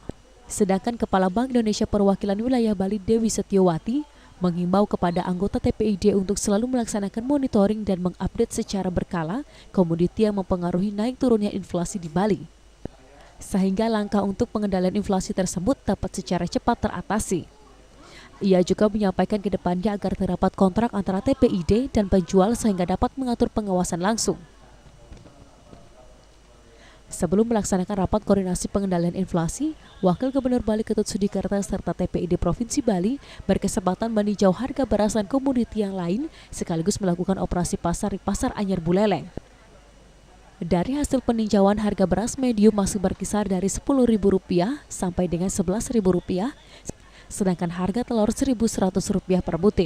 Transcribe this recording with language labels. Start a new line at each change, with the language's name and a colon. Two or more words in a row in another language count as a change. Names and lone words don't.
Indonesian: Sedangkan Kepala Bank Indonesia Perwakilan Wilayah Bali Dewi Setiawati mengimbau kepada anggota TPID untuk selalu melaksanakan monitoring dan mengupdate secara berkala komoditi yang mempengaruhi naik turunnya inflasi di Bali, sehingga langkah untuk pengendalian inflasi tersebut dapat secara cepat teratasi. Ia juga menyampaikan ke depannya agar terdapat kontrak antara TPID dan penjual sehingga dapat mengatur pengawasan langsung. Sebelum melaksanakan rapat koordinasi pengendalian inflasi, Wakil Gubernur Bali Ketut Sudikarta serta TPID Provinsi Bali berkesempatan meninjau harga beras dan komoditi yang lain sekaligus melakukan operasi pasar di Pasar Anyar Buleleng. Dari hasil peninjauan, harga beras medium masih berkisar dari Rp10.000 sampai dengan Rp11.000, sedangkan harga telur Rp1.100 per butir.